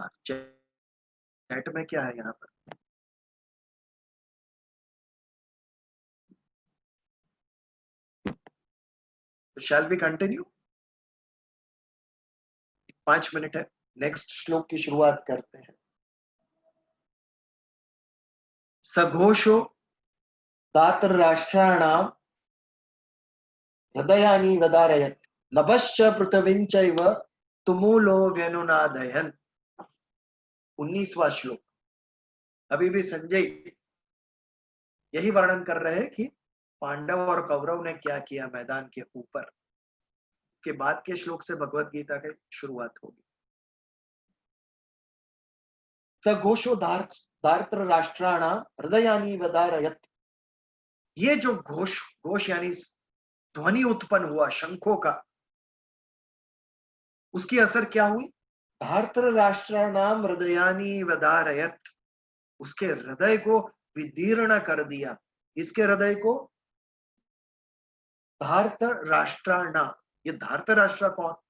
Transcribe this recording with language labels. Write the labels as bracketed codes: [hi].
[hi] Chat में क्या है यहाँ पर? [en] तो shall we continue? [hi] 5 मिनट है, नेक्स्ट श्लोक की शुरुआत करते हैं। [sa] सघोषो धातराष्ट्राणां हृदयानि वदारयत् नभश्च पृथ्वीं चैव तुमुलो व्यनुनादयन्। [hi] 19वां श्लोक। अभी भी संजय यही वर्णन कर रहे हैं कि पांडव और कौरव ने क्या किया मैदान के ऊपर। के बाद के श्लोक से भगवत गीता की शुरुआत होगी। [sa] सघोषो धार्तराष्ट्राणां हृदयानि वदारयत्। [hi] ये जो घोष यानी ध्वनि उत्पन्न हुआ शंखों का, उसकी असर क्या हुई? [sa] धार्तराष्ट्राणां हृदयानि वदारयत्, [hi] उसके हृदय को विदीर्ण कर दिया। इसके हृदय को धार्तराष्ट्राणां, ये धार्तराष्ट्र कौन?